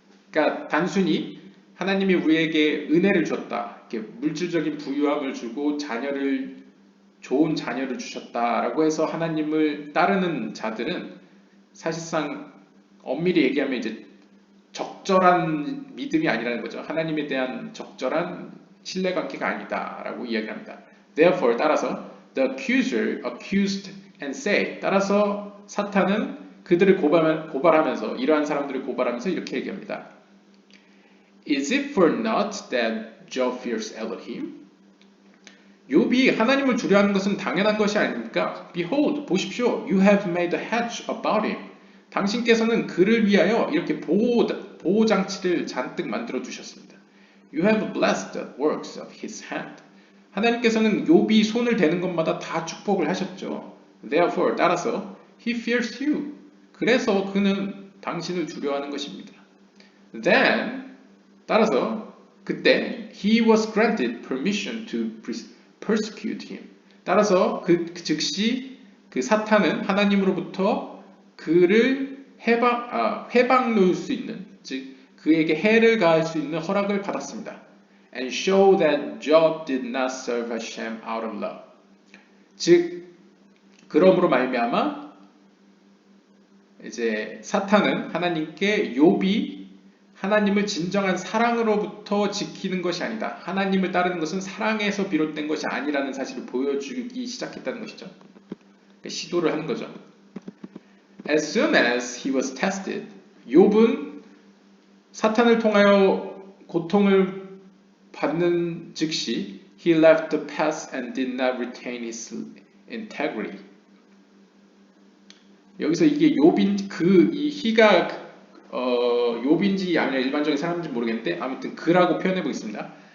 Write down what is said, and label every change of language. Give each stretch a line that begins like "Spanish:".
Korean: 그러니까 단순히 하나님이 우리에게 은혜를 줬다, 이렇게 물질적인 부유함을 주고 좋은 자녀를 주셨다라고 해서 하나님을 따르는 자들은 사실상 엄밀히 얘기하면 이제 적절한 믿음이 아니라는 거죠. 하나님에 대한 적절한 신뢰관계가 아니다라고 이야기합니다.
English: Therefore,
Korean: 따라서
English: the accuser accused and said,
Korean: 따라서 사탄은 그들을 고발하면서 이러한 사람들을 고발하면서 이렇게 얘기합니다.
English: Is it for naught that Job fears Elohim?
Korean: 욥이 하나님을 두려워하는 것은 당연한 것이 아닙니까?
English: Behold,
Korean: 보십시오.
English: You have made a hedge about him.
Korean: 당신께서는 그를 위하여 이렇게 보호 장치를 잔뜩 만들어 두셨습니다.
English: You have blessed the works of his hand.
Korean: 하나님께서는 욥이 손을 대는 것마다 다 축복을 하셨죠.
English: Therefore,
Korean: 따라서
English: he fears you.
Korean: 그래서 그는 당신을 두려워하는 것입니다.
English: Then,
Korean: 따라서 그때
English: he was granted permission to persecute him.
Korean: 따라서 즉시 그 사탄은 하나님으로부터 그를 해방 놓을 수 있는, 즉 그에게 해를 가할 수 있는 허락을 받았습니다.
English: And show that Job did not serve Hashem out of love.
Korean: 즉 그러므로 말미암아 이제 사탄은 하나님께 욥이 하나님을 진정한 사랑으로부터 지키는 것이 아니다. 하나님을 따르는 것은 사랑에서 비롯된 것이 아니라는 사실을 보여주기 시작했다는 것이죠. 시도를 하는 거죠.
English: As soon as he was tested,
Korean: 욥은 사탄을 통하여 고통을 받는 즉시
English: he left the path and did not retain his integrity.
Korean: 여기서 이게 욥인 이 he가 욥인지 아니면 일반적인 사람인지 모르겠는데 아무튼 그라고 표현해 보겠습니다.